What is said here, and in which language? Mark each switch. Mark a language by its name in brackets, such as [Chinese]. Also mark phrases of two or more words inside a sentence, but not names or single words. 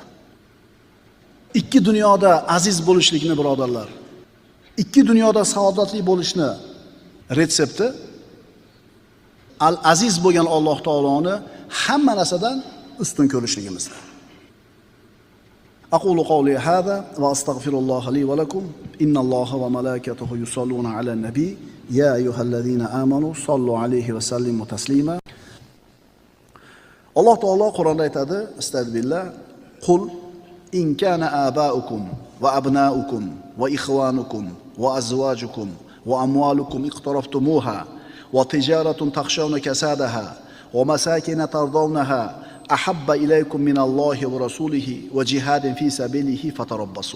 [Uzbek] Ikki dunyoda aziz bo'lishlikni birodarlar, ikki dunyoda saodatli bo'lishni retsepti Al-Aziz bo'lgan Alloh taoloni hamma narsadan ustun ko'rishligimizda. [Arabic] أقول قولي هذا وأستغفر الله لي ولكم. إن الله وملائكته يصلون على النبي. يا أيها الذين آمنوا صلوا عليه وسلموا تسليما. [Uzbek] Alloh taolo Qur'onda aytadi, [Arabic] astagfirullah, قل إن كان آباؤكم وأبناؤكم وإخوانكم وأزواجكم وأموالكم اقترفتموها وتجارة تخشون كسادها ومساكن ترضونها أحب إليكم من الله ورسوله وجهاد في سبيله فتربصوا.